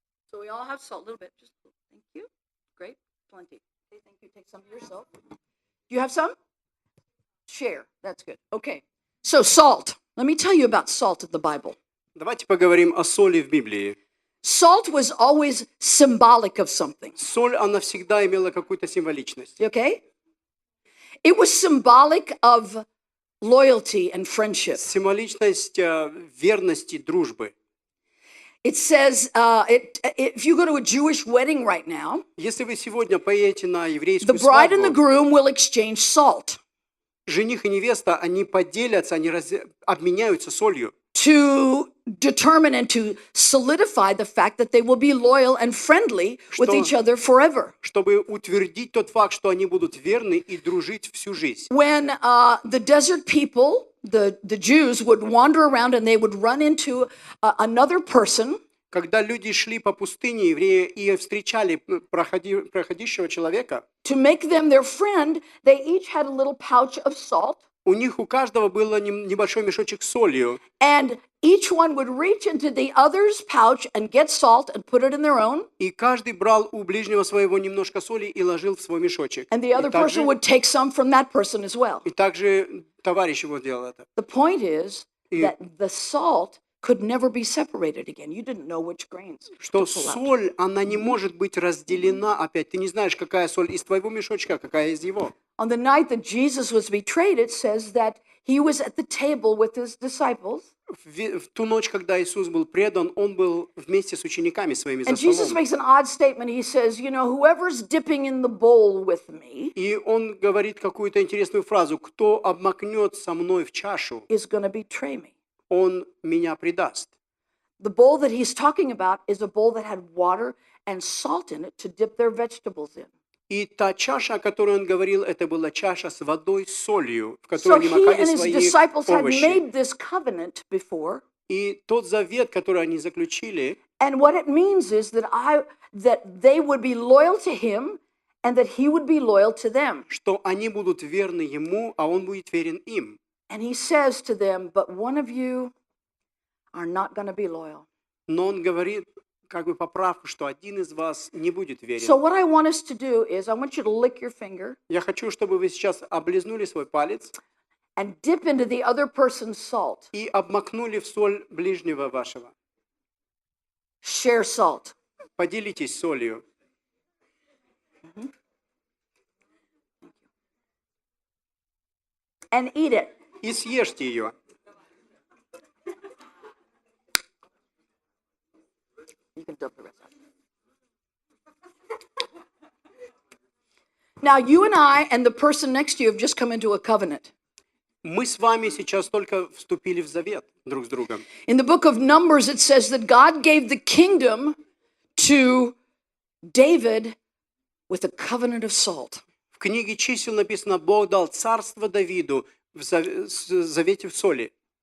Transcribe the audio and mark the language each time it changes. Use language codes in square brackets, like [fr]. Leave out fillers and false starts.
[en] So we all have salt, a little bit. Just thank you. Great, plenty. Okay, thank you. Take some for yourself. Do you have some? Share. That's good. Okay. So salt. Let me tell you about salt in the Bible. [ru] Давайте поговорим о соли в Библии. [en] Salt was always symbolic of something. [ru] Соль, она всегда имела какую-то символичность. [en] Okay? It was symbolic of loyalty and friendship. [ru] Символичность верности, дружбы. [en] It says, if you go to a Jewish wedding right now, [ru] Если вы сегодня поедете на [en] the [ru] еврейскую [en] bride and the [ru] свадьбу, [en] groom will exchange salt. [ru] жених и невеста, они поделятся, они обменяются солью. [en] to determine and to solidify the fact that they will be loyal and friendly with [ru] Что- [en] each other forever. [ru] чтобы утвердить тот факт, что они будут верны и дружить всю жизнь. [en] When the desert people, the Jews, would wander around and they would run into another person, [ru] Когда люди шли по пустыне, евреи, и встречали проходящего человека, [en] to make them their friend, they each had a little pouch of salt, [ru] у них у каждого был небольшой мешочек с солью, [en] and each one would reach into the other's pouch and get salt and put it in their own, [ru] и каждый брал у ближнего своего немножко соли и ложил в свой мешочек. [en] and the other person would take some from that person as well. [ru] И также товарищ его делал это. [en] The point is [ru] И- [en] that the salt could never be separated again. You didn't know which grains [ru] Что [en] to pull out. [ru] соль, она не может быть разделена опять. Ты не знаешь, какая соль из твоего мешочка, какая из его. [en] On the night that Jesus was betrayed, it says that he was at the table with his disciples. [ru] В ту ночь, когда Иисус был предан, Он был вместе с учениками своими за [en] And Jesus [ru] столом. [en] makes an odd statement. He says, you know, whoever's dipping in the bowl with me [ru] И Он говорит какую-то интересную фразу: «Кто обмакнет со мной в чашу, [en] is going to betray me. [ru] он меня предаст». [en] The bowl that he's talking about is a bowl that had water and salt in it to dip their vegetables in. [ru] И та чаша, о которой Он говорил, это была чаша с водой, с солью, в [en] So [ru] которой они [en] he [ru] макали [en] and his [ru] свои [en] disciples had [ru] овощи. [en] made this covenant before. [ru] И тот завет, который они заключили, [en] And what it means is that they would be loyal to him and that he would be loyal to them. [ru] что они будут верны Ему, а Он будет верен им. [en] And he says to them, but one of you are not going to be loyal. [ru] Но Он говорит, как бы поправку, что один из вас не будет верен. [en] So what I want us to do is I want you to lick your finger [ru] Я хочу, чтобы вы сейчас облизнули свой палец [en] and dip into the other person's salt. [ru] и обмакнули в соль ближнего вашего. [en] Share salt. [ru] Поделитесь солью. [en] And eat it. [ru] И съешьте ее. [en] You can dump the rest out. Now, you and I and the person next to you have just come into a covenant. [ru] Мы с вами сейчас только вступили в завет друг с другом. [en] In the book of Numbers, it says that God gave the kingdom to David with a covenant of salt. [ru] В книге чисел написано: Бог дал царство Давиду в завете в соли.